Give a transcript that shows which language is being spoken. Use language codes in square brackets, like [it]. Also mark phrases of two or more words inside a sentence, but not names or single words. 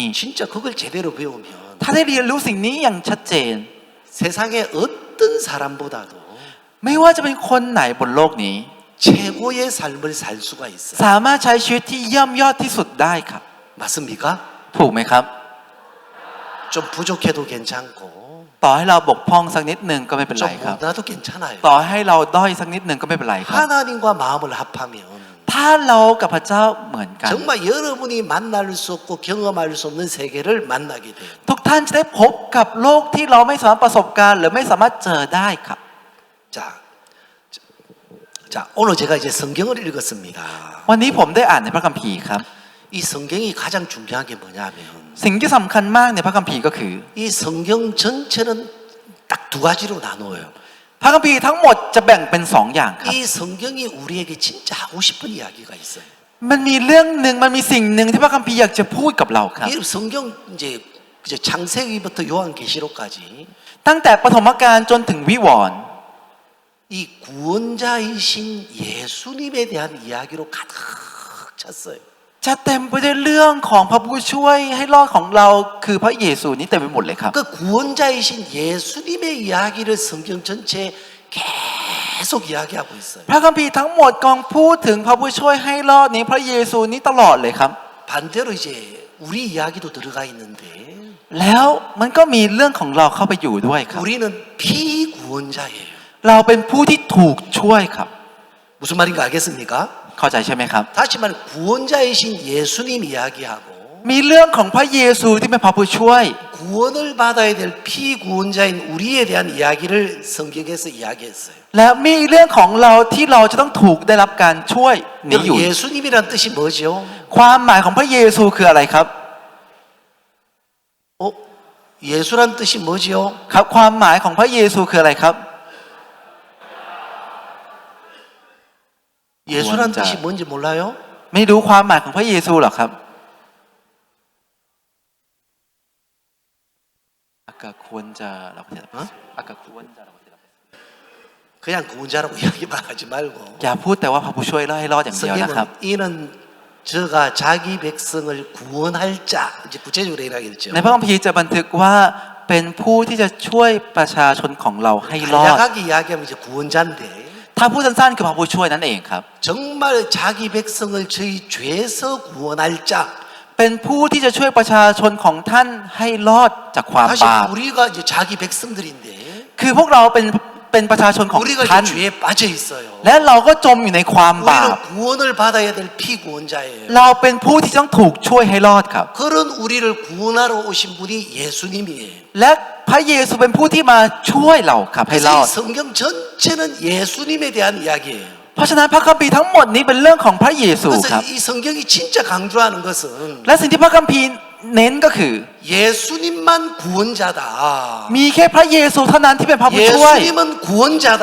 [ko] 진짜 그걸 제대로 배우면 [th] ถ้าได้เรียนรู้สิ่งนี้อย่างชัดเจน [ko] 세상의 어떤 사람보다도 [th] ไม่ว่าจะเป็นคนไหนบนโลกนี้ [ko] 최고의 삶을 살 수가 있어요. [th] สามารถใช้ชีวิตที่เยี่ยมยอดที่สุดได้ครับ [ko] 맞습니까? [th] ถูกไหมครับ [ko] 좀 부족해도 괜찮고, [th] ต่อให้เราบกพร่องสักนิดหนึ่งก็ไม่เป็นไร [ko] 좀 [th] ครับ [ko] 못나도 괜찮아요. [th] ต่อให้เราด้อยสักนิดหนึ่งก็ไม่เป็นไรครับ [ko] 하나님과 마음을 합하면 [th] ถ้าเรากับพระเจ้าเหมือนกัน [ko] 정말 여러분이 만날 수 없고 경험할 수 없는 세계를 만나게 돼요. [th] ทุกท่านจะได้พบกับโลกที่เราไม่สามารถประสบการณ์หรือไม่สามารถเจอได้ครับ [ko] 자, 오늘 제가 이제 성경을 읽었습니다. [th] วันนี้ผมได้อ่านในพระคัมภีร์ครับ [ko] 이 성경이 가장 중요한 게 뭐냐면 [th] สิ่งที่สำคัญมากในพระคัมภีร์ก็คือ [ko] 이 성경 전체는 딱 두 가지로 나누어요. [th] พระคัมภีร์ทั้งหมดจะแบ่งเป็นสองอย่างครับ [ko] 이 성경이 우리에게 진짜 하고 싶은 이야기가 있어요. [th] มันมีเรื่องหนึ่งมันมีสิ่งหนึ่งที่พระคัมภีร์อยากจะพูดกับเราครับ [ko] 이 성경 이제 창세기부터 요한계시록까지 [th] ตั้งแต่ปฐมกาลจนถึงวิวรณ์ [ko] 이 구원자이신 예수님에 대한 이야기로 가득 찼어요. [th] จะเต็มไปด้วยเรื่องของพระผู้ช่วยให้รอดของเราคือพระเยซูนี้เต็มไปหมดเลยครับ [ko] 그 구원자이신 예수님의 이야기를 성경 전체에 계속 이야기하고 있어요. [th] พระคัมภีร์ทั้งหมดกำลังพูดถึงพระผู้ช่วยให้รอดนี้พระเยซูนี้ตลอดเลยครับ [ko] 반대로 이제 우리 이야기도 들어가 있는데 [th] แล้วมันก็มีเรื่องของเราเข้าไปอยู่ด้วยครับ [ko] 우리는 피구원자예요. [th] เราเป็นผู้ที่ถูกช่วยครับ [ko] 무슨 말인가 알겠습니까? [th] เข้าใจใช่ไหมครับ [ko] 다시 말해 구원자이신 예수님 이야기하고 [th] มีเรื่องของพระเยซูที่เป็นพระผู้ช่วย [ko] 구원을 받아야 될 피구원자인 우리에 대한 이야기를 성경에서 이야기했어요. [th] และมีเรื่องของเราที่เราจะต้องถูกได้รับการช่วยนี้อยู่ [ko] 예수님이란 뜻이 뭐죠? [th] ความหมายของพระเยซูคืออะไรครับ [ko] 예수란 뜻이 뭐지요? [th] ครับความหมายของพระเยซูคืออะไรครับ [ko] 예수란 뜻이 뭔지 몰라요? [th] ไม่รู้ความหมายของพระเยซูหรอครับ [ko] 아까 구원자라고 대답했어요. 아까 구원자라고 대답했어요. 그냥 구원자라고 이야기만 하지 말고 [th] อย่าพูดแต่ว่าพระผู้ช่วยให้รอดอย่างเดียวนะครับ [ko] 성경은 이는 저가 자기 백성을 구원할 자 이제 구체적으로 이야기했죠. [th] ในพระคัมภีร์จะบันทึกว่าเป็นผู้ที่จะช่วยประชาชนของเราให้รอด [ko] 간략하게 이야기하면 이제 구원자인데 [th] ถ้าพูดสั้นๆคือพระผู้ช่วยนั่นเองครับ [ko] 정말 자기 백성을 저희 죄에서 구원할 자 [th] เป็นผู้ที่จะช่วยประชาชนของท่านให้รอดจากความ [ko] 사실 [th] บาป [ko] 우리가 이제 자기 백성들인데 [th] คือพวกเราเป็นประชาชนของ [ko] 우리가 [th] ท่าน [ko] 이제 죄에 빠져 있어요. [th] และเราก็จมอยู่ในความบาป [ko] 우리는 구원을 받아야 될 피구원자예요. [th] เราเป็นผู้ที่ต้องถูกช่วยให้รอดครับ [ko] 그런 우리를 구원하러 오신 분이 예수님이에요. [th] และพระเยซูเป็นผู้ที่มาช่วยเราครับให้ร [ko] 그래서 [th] อ [ko] 이 [th] ด [ko] 성경 전체는 예수님에 대한 이야기예요. [th] เพราะฉะนั้นพระคัมภีร์ทั้งหมดนี้เป็นเรื่องของพระเยซูครับ [ko] 그래서 이 성경이 진짜 강조하는 것은 [th] และสิ่งที่พระคัมภีร์เน้นก็คือ [ko] 예수님만 구원자다. [th] มีแค่พระเยซูเท่านั้นที่เป็นพระผู้ช่วย [ko] 예수님은 구원자다.